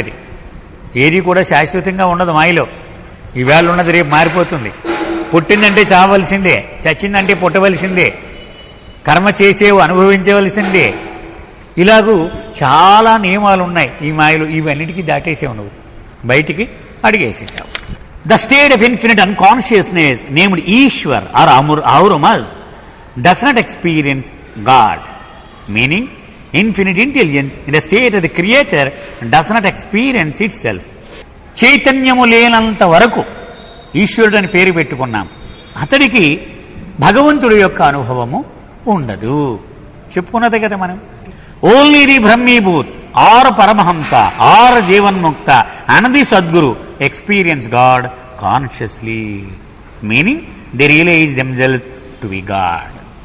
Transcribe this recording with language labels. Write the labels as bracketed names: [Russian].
[Telugu] అది ఏది కూడా శాశ్వతంగా ఉండదు మాయలో. ఈ వేళ ఉన్నది రేపు మారిపోతుంది. పుట్టిందంటే చావలసిందే, చచ్చిందంటే పుట్టవలసిందే, కర్మ చేసేవు అనుభవించవలసిందే. ఇలాగూ చాలా నియమాలు ఉన్నాయి ఈ మాయలు. ఇవన్నిటికీ దాటేసావు, నువ్వు బయటికి అడిగేసేసావు. [English] The state of infinite unconsciousness named Ishwar or Ormuzd does not experience God, meaning infinite intelligence in the state of the creator does not experience itself. [Telugu] చైతన్యము లేనంత వరకు ఈశ్వరుడు అని పేరు పెట్టుకున్నాం, అతడికి భగవంతుడి యొక్క అనుభవము ఉండదు. చెప్పుకున్నదే కదా మనం. [English] Only the Brahmibhoot or Paramhansa or Jivanmukta and the Sadguru experience God consciously, meaning they realise themselves to be God.